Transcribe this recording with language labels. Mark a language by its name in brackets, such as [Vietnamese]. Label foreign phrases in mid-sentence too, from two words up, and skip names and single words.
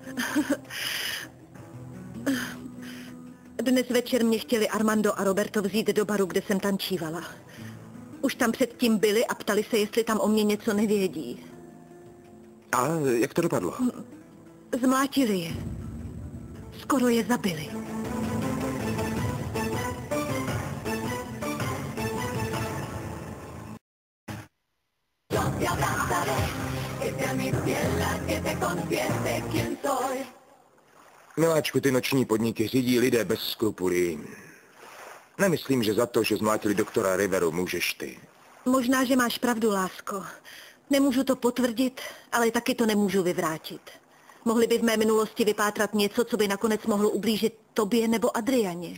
[Czech] Dnes večer mě chtěli Armando a Roberto vzít do baru, kde jsem tančívala. Už tam předtím byli a ptali se, jestli tam o mě něco nevědí. A jak to dopadlo? Zmlátili je. Skoro je zabili. [Spanish] Te abrazaré, que sea mi piel la que te confiese quién soy. [Czech] Miláčku, ty noční podniky řídí lidé bez skrupulí. Nemyslím, že za to, že zmlátili doktora Riveru, můžeš ty. Možná, že máš pravdu, lásko. Nemůžu to potvrdit, ale taky to nemůžu vyvrátit. Mohli by v mé minulosti vypátrat něco, co by nakonec mohlo ublížit tobě nebo Adrianě.